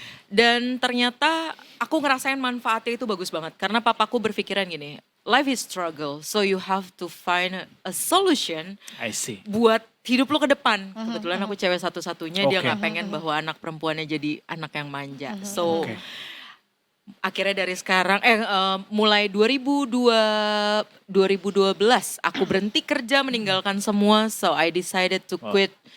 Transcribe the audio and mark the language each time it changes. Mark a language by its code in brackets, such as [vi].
[id] Dan ternyata aku ngerasain manfaatnya itu bagus banget. Karena papaku berpikiran gini, [en] life is struggle, so you have to find a solution I see. [id] buat hidup lo ke depan. Kebetulan aku cewek satu-satunya, dia Oke. nggak pengen bahwa anak perempuannya jadi anak yang manja. [en] So [id] Oke. akhirnya dari sekarang, mulai 2012 aku berhenti kerja, meninggalkan semua. [en] So I decided to quit